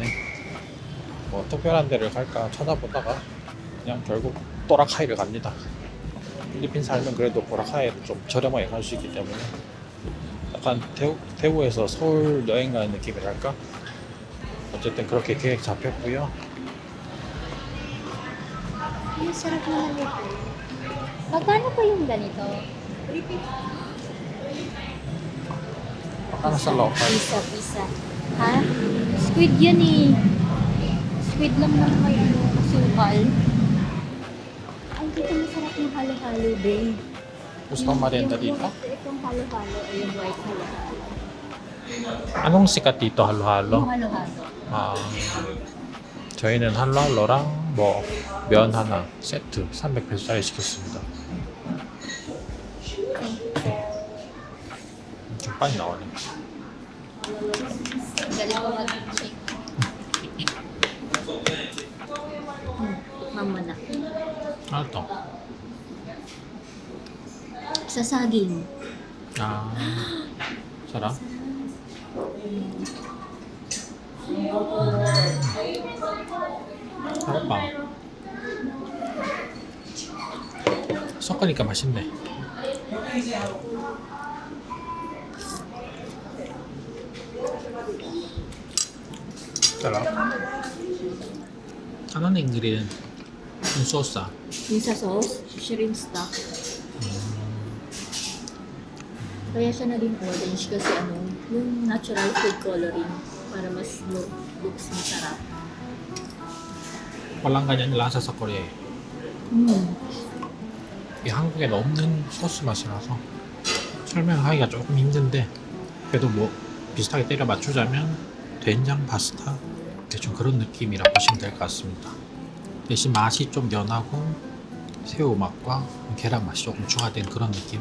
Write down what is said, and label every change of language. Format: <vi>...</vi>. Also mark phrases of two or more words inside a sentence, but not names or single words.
<ko>뭐 특별한 데를 갈까 찾아보다가 그냥 결국 또라카이를 갑니다. 필리핀 살면 그래도 보라카이를 좀 저렴하게 갈 수 있기 때문에 약간 대구에서 서울 여행 가는 느낌이랄까? 어쨌든 그렇게 계획 잡혔고요.</ko> <tl>Ang sarap naman ito. Magkano po yung ganito? Baka nasa local. Pisa. Ha? Squid yan eh. Squid lang naman may ano, asukal. Ay, dito masarap yung halo-halo, babe. Gusto mong merienda dito? Itong halo-halo ay yung white halo-halo. Anong sikat dito, halo-halo? Yung halo-halo.</tl> <ko>아, 저희는 할로할로랑 뭐 면 하나 세트 300페소짜리 시켰습니다. 좀 빨리 나오네.</ko> <tl>Galing ko mag-check. Mama na. Ano to? Sa saging. 아, sarap. sarap pa.</tl> <ko>섞으니까 맛있네.</ko> <tl>sarap. Ano na ingredient? Yung sauce ah. Yung sa sauce,</tl> <en>shrimp stock.</en> <tl>Kaya siya naging orange kasi ano, yung</tl> <en>natural food coloring</en> <tl>para mas looks masarap. walang ganyan lasa sa Korea.</tl> <ko>이 한국엔 없는 소스 맛이라서 설명하기가 조금 힘든데 그래도 뭐 비슷하게 때려 맞추자면 된장 파스타 대충 그런 느낌이라 보시면 될 것 같습니다. 대신 맛이 좀 연하고 새우 맛과 계란 맛이 조금 추가된 그런 느낌.</ko>